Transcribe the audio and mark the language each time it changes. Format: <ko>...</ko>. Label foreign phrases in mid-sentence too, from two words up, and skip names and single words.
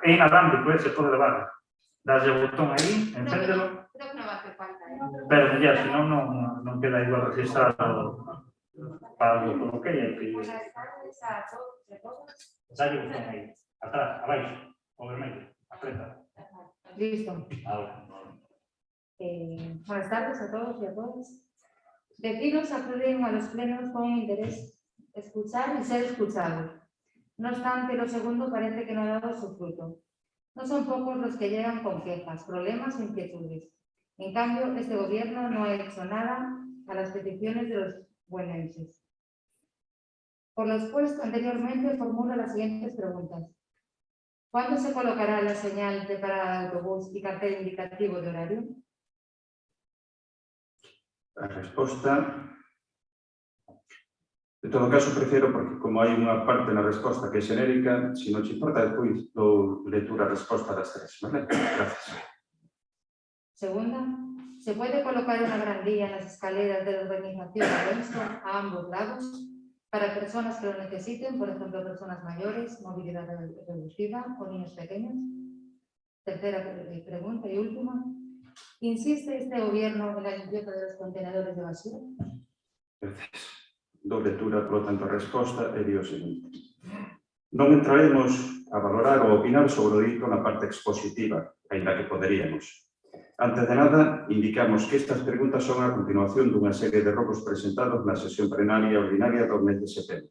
<gl>É inalámbrico, se pode levar. Das o botón aí, encéndelo.</gl> <es>Creo que no va a hacer falta.</es> <gl>Pero ya, si non, non queda igual registrado para o que é que... Dalle o botón aí, atrás, abaixo, o vermelho, apreta.</gl> <es>Listo. Ahora. Buenas tardes a todos y a todas. Vecinos acuden a los plenos con interés escuchar y ser escuchados. No obstante, lo segundo parece que no ha dado su fruto. No son pocos los que llegan con quejas, problemas e inquietudes. En cambio, este gobierno no ha hecho nada a las peticiones de los buenenses. Por lo expuesto anteriormente, formulo las siguientes preguntas. ¿Cuándo se colocará la señal de parada de autobús y cartel indicativo de horario?</es> <gl>A resposta, en todo caso, prefiero, porque como hai unha parte na resposta que é xenérica, se non te importa, despois dou lectura a resposta das tres.</gl> <es>Vale? Gracias. Segunda, ¿se puede colocar una barandilla en las escaleras de la urbanización Alonso a ambos lados para personas que lo necesiten, por ejemplo, personas mayores, movilidad reducida o niños pequeños? Tercera pregunta y última. ¿Insiste este gobierno en la limpieza de los contenedores de basura?</es> <gl>Gracias. Dou lectura,</gl> <es>por lo tanto,</es> <gl>a resposta e digo o seguinte. Non entraremos a valorar ou opinar sobre o dito na parte expositiva, ainda que poderíamos. Antes de nada, indicamos que estas preguntas son a continuación dunha serie de robos presentados na sesión plenaria ordinaria do mes de setembro.</gl>